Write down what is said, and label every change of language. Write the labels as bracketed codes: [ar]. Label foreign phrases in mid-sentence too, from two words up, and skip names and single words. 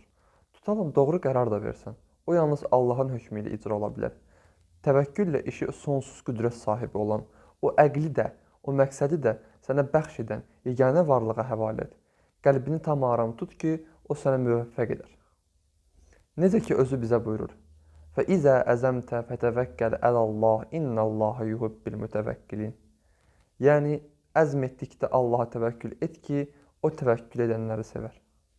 [az] Tutalım, doğru qərar da versən, o yalnız Allahın hökmü ilə icra ola bilər. Təvəkküllə işi sonsuz qüdrət sahibi olan, o əqli də, o məqsədi də sənə bəxş edən yeganə varlığa həvalə et. Qəlbini tam aram tut ki, o sənə müvəffəq edər. Necə ki, özü bizə buyurur. [ar] فَإِذَا أَزَمْتَ فَتَوَكَّلْ عَلَى اللّٰهِ اِنَّ اللّٰهَ يُحِبُّ الْمُتَوَكِّلِينَ. [az] Yəni, əzm etdikdə Allaha təvəkkül et ki, o təvəkkül edənləri sevər.